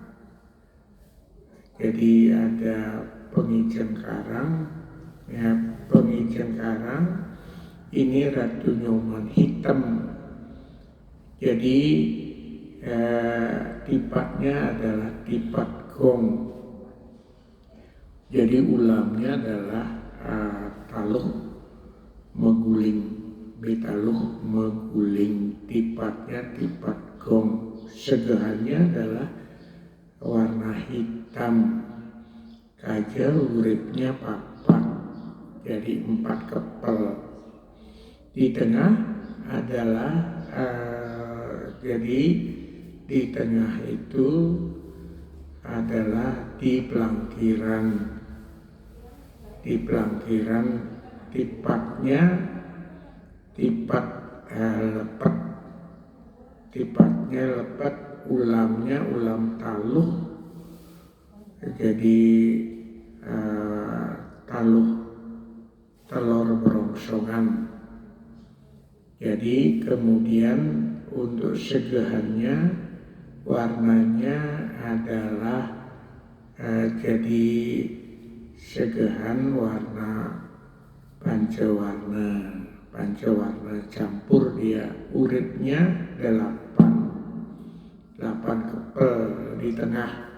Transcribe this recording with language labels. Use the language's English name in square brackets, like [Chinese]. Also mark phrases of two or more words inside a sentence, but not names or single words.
[Indonesian] Jadi ada pengijen Karang, ya pengijen Karang ini Ratu Nyoman hitam. Jadi tipatnya adalah tipat gong. Jadi ulamnya adalah [Balinese] taluh meguling, betaluh meguling, [Indonesian] tipatnya tipat gong. Segahannya adalah warna hitam, kajal [Balinese] uripnya papat, [Indonesian] jadi 4 kepel. Di tengah adalah jadi di tengah itu adalah di pelangkiran tipatnya tipat lepet, ulamnya ulam taluh, jadi taluh telur berongsongan. Jadi kemudian untuk segahannya warnanya adalah jadi segahan warna pancawarna campur dia, uritnya 8 kepel di tengah.